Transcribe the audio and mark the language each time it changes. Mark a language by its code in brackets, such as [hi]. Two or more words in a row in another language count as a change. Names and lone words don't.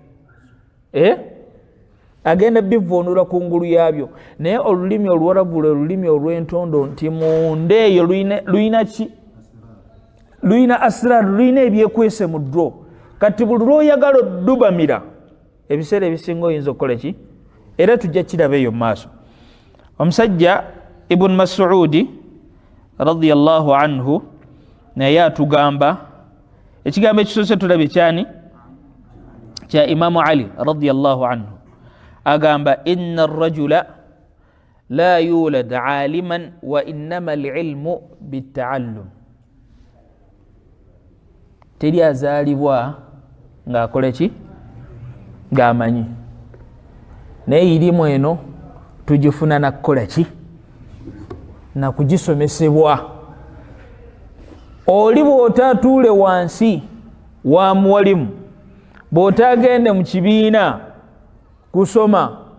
[lg] agenda bivuunula kungulu yaabyo naye olulimi oluwarabu lwe olulimi olw'entondo nti munda eyo luyina ki luyina asrar luyina ebyekwese mu dro kati buli lw'oyagala oddubamira ebiseera ebisinga oyinza okukola ki era tujja kiraba eyo mu maaso omusajja ibn Mas'udi [ar] رضي الله عنه [lg] naye atugamba ekigambo ekisoose tulabe kyani kya Imamu Ali [ar] رضي الله عنه [lg] agamba [ar] إن الرجل لا يولد عالما وإنما العلم بالتعلم [lg] teri azaalibwa ng'akola ki ng'amanyi naye irimu eno tugifuna nakukola ki nakugisomesebwa oli bw'otaatuule wansi wa muwalimu bw'otagende mu kibiina kusoma